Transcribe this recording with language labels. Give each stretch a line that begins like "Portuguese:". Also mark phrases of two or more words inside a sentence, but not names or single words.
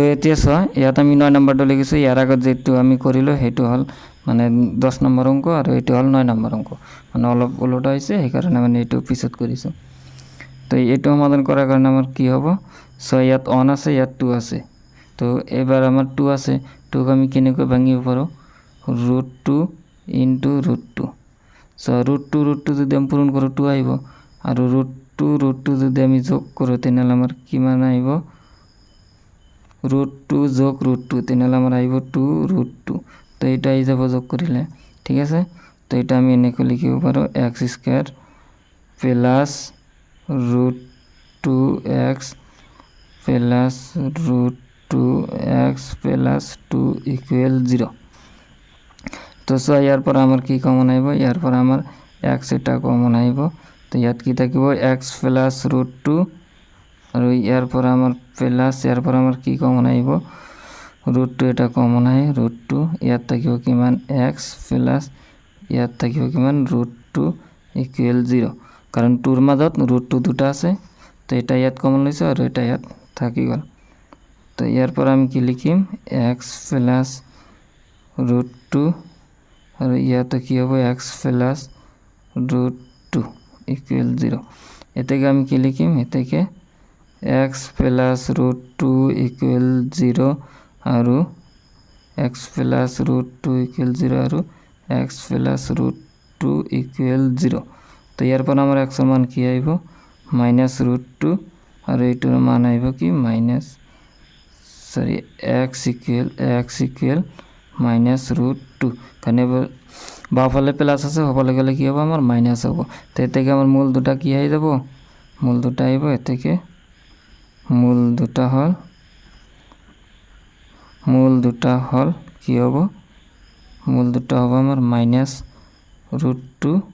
Assamese: এতিয়া সোৱা ইয়াত আমি 9 নম্বৰটো লিখিছো ইয়াৰ আগত যেটো আমি কৰিলো হেতু হল মানে 10 নম্বৰ অংক আৰু এটো হল 9 নম্বৰ অংক মানে অলপ উল্টা হৈছে এই কাৰণে মানে এটো পিছত কৰিছো তো এটো সমাধান কৰাৰ কাৰণে আমাৰ কি হ'ব সো ইয়াত 1 আছে ইয়াত 2 আছে তো এবাৰ আমাৰ 2 আছে 2 ক আমি কেনেকৈ ভাঙিব পাৰো √2 * √2 সো √2 যদি আমি পূৰণ কৰো 2 আহিব আৰু √2 যদি আমি যোগ কৰো তেনহলে আমাৰ কিমান আহিব √2 যোগ √2 তেনহলে আমাৰ আহিব 2 √2 তো এটা আহি যাব যোগ কৰিলে ঠিক আছে তো এটা আমি এনেকৈ লিখিব পাৰো x² প্লাস √2x প্লাস √2x প্লাস 2 ইকুয়াল 0 তো সো ইয়াৰ পৰা আমাৰ কি কমন আহিব ইয়াৰ পৰা আমাৰ x এটা কমন আহিব তো ইয়াত কি থাকিব x প্লাস √2 আৰু ইয়াৰ পৰা আমাৰ প্লাস ইয়াৰ পৰা আমাৰ কি কমন আহিব √2 এটা কমন আহে √2 ইয়াত থাকিব কিমান x প্লাস ইয়াত থাকিব কিমান √2 ইকুয়াল 0 কাৰণ 2 ৰ মাজত √2 দুটা আছে তো এটা ইয়াত কমন লৈছে আৰু এটা ইয়াত থাকি গল তো ইয়াৰ পৰা আমি কি লিখিম x প্লাস √2 আৰু ইয়াত কি হ'ব x প্লাস √2 ইকুয়াল 0 এটাকে আমি কি লিখিম এটাকে x প্লাস √2 ইকুয়াল 0 আৰু x প্লাস √2 ইকুয়াল 0 আৰু x প্লাস √2 ইকুয়াল 0 তো ইয়াৰ পৰা আমাৰ x ৰ মান কি আহিব -√2 আৰু এইটোৰ মান আহিব কি x ইকুয়াল -√2 কানে বাওফালে প্লাস আছে হবলে গলে কি হ'ব আমাৰ মাইনাস হ'ব তো এতেকে আমাৰ মূল দুটা কি আহি যাব মূল দুটা আহিব এতেকে মূল দুটা হল কি হ'ব মূল দুটা হ'ব আমাৰ -√2